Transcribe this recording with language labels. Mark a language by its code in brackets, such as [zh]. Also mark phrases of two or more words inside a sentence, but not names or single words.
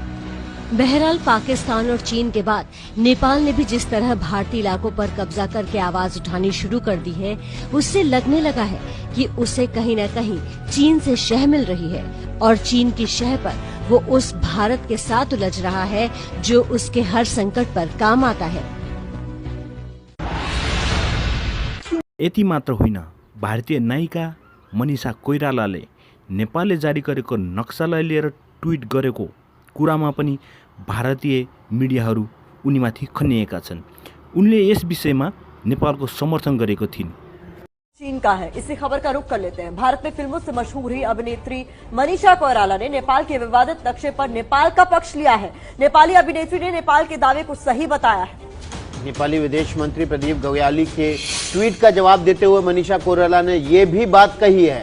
[hi] बहरहाल पाकिस्तान और चीन के बाद नेपाल ने भी जिस तरह भारतीय इलाकों पर कब्जा करके आवाज उठानी शुरू कर दी है, उससे लगने लगा है कि उसे कहीं न कहीं चीन से शह मिल रही है और चीन की शह पर वो उस भारत के साथ उलझ रहा है जो उसके हर संकट पर काम आता है। [ne] यति मात्र होइन, भारतीय नायिका मनिषा कोइरालाले नेपालले जारी गरेको नक्सालाई लिएर ट्विट गरेको कुरामा पनि भारतीय मिडियाहरू उनीमाथि खनिएका छन्। उनले यस विषयमा नेपालको समर्थन गरेको थिइन्। [hi] चीन का है, इसी खबर का रुख कर लेते हैं। भारत में फिल्मों से मशहूर हुई अभिनेत्री मनीषा कोइराला ने नेपाल के विवादित नक्शे पर नेपाल का पक्ष लिया है। नेपाली अभिनेत्री ने नेपाल के दावे को सही बताया है। नेपाली विदेश मंत्री प्रदीप गव्याली के ट्वीट का जवाब देते हुए मनीषा कोइराला ने ये भी बात कही है।